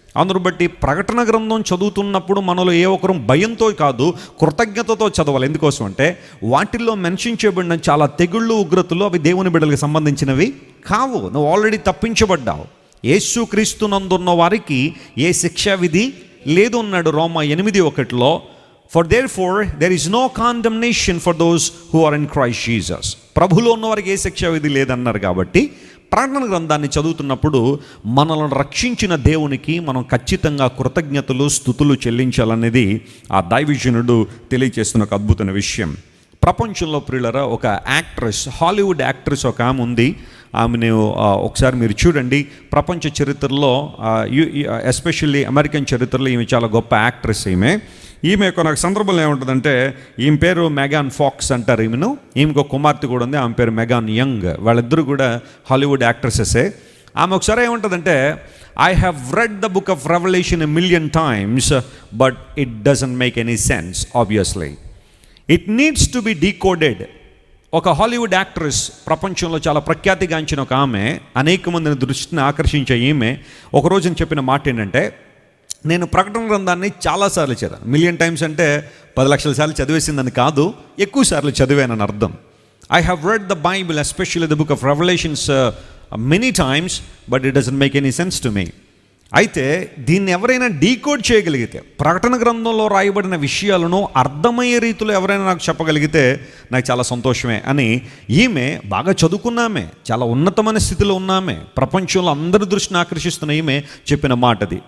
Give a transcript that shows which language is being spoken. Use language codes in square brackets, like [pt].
[te] అందును బట్టి ప్రకటన గ్రంథం చదువుతున్నప్పుడు మనలో ఏ ఒక్కరు భయంతో కాదు, కృతజ్ఞతతో చదవాలి. ఎందుకోసం అంటే వాటిల్లో మెన్షన్ చేయబడిన చాలా తెగుళ్ళు, ఉగ్రతలు అవి దేవుని బిడ్డలకు సంబంధించినవి కావు. నువ్వు ఆల్రెడీ తప్పించబడ్డావు. యేసుక్రీస్తునందున్న వారికి ఏ శిక్షా విధి లేదు అన్నాడు రోమా 8:1. [en] For therefore there is no condemnation for those who are in Christ Jesus. [te] ప్రభులో ఉన్న వారికి ఏ శిక్షా విధి లేదన్నారు. కాబట్టి ప్రకటన గ్రంథాన్ని చదువుతున్నప్పుడు మనల్ని రక్షించిన దేవునికి మనం ఖచ్చితంగా కృతజ్ఞతలు, స్తుతులు చెల్లించాలనేది ఆ దైవజనుడు తెలియజేస్తున్న ఒక అద్భుతమైన విషయం. ప్రపంచంలో ప్రియులరా, ఒక యాక్ట్రెస్, హాలీవుడ్ యాక్ట్రెస్ ఒక ఆమె ఉంది. ఆమెను ఒకసారి మీరు చూడండి. ప్రపంచ చరిత్రలో ఎస్పెషల్లీ అమెరికన్ చరిత్రలో ఈమె చాలా గొప్ప యాక్ట్రెస్. ఈమె ఒక సందర్భంలో ఏముంటుందంటే, ఈమె పేరు మెగాన్ ఫాక్స్ అంటారు. ఈమెకు ఒక కుమార్తె కూడా ఉంది, ఆమె పేరు మెగాన్ యంగ్. వాళ్ళిద్దరూ కూడా హాలీవుడ్ యాక్ట్రెసెసే. ఆమె ఒకసారి ఏముంటుందంటే, [en] I have read the book of Revelation 1,000,000 times, but it doesn't make any sense, obviously. It needs to be decoded. [te] ఒక హాలీవుడ్ యాక్ట్రెస్, ప్రపంచంలో చాలా ప్రఖ్యాతిగాంచిన ఒక ఆమె, అనేక మందిని దృష్టిని ఆకర్షించే ఈమె ఒక రోజున చెప్పిన మాట ఏంటంటే, నేను ప్రకటన గ్రంథాన్ని చాలాసార్లు చదివాను. 1,000,000 టైమ్స్ అంటే 10 లక్షల సార్లు చదివేసిందని కాదు, ఎక్కువ సార్లు చదివానని అర్థం. [en] I have read the Bible, especially the book of Revelations, many times, but it doesn't make any sense to me. [te] అయితే దీన్ని ఎవరైనా డీకోడ్ చేయగలిగితే, ప్రకటన గ్రంథంలో రాయబడిన విషయాలను అర్థమయ్యే రీతిలో ఎవరైనా నాకు చెప్పగలిగితే నాకు చాలా సంతోషమే అని ఈమె, బాగా చదువుకున్నామే, చాలా ఉన్నతమైన స్థితిలో ఉన్నామే, ప్రపంచంలో అందరి దృష్టిని ఆకర్షిస్తున్న ఈమె చెప్పిన మాట అది.